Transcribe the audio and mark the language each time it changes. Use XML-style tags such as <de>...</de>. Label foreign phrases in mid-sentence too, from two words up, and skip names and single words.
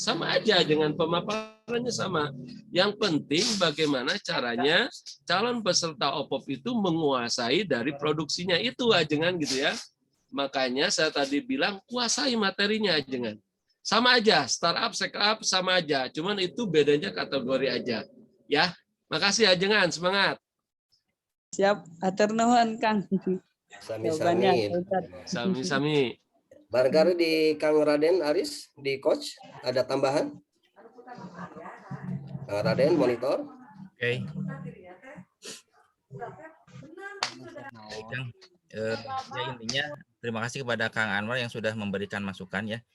<id>Sama aja dengan pemaparannya sama. Yang penting bagaimana caranya calon peserta OPOP itu menguasai dari produksinya itu ajengan gitu ya. Makanya saya tadi bilang kuasai materinya ajengan. Sama aja, startup, scale-up sama aja. Cuman itu bedanya kategori aja. Ya, makasih ajengan, semangat.</id> <su>Siap, atur nuhun Kang. Sami-sami. Sami-sami.</su> <id>Barangkali di Kang Raden Aris, di coach, ada tambahan? Kang Raden, monitor. Oke. Baik, Kang. Ya intinya terima kasih kepada Kang Anwar yang sudah memberikan masukan ya.</id>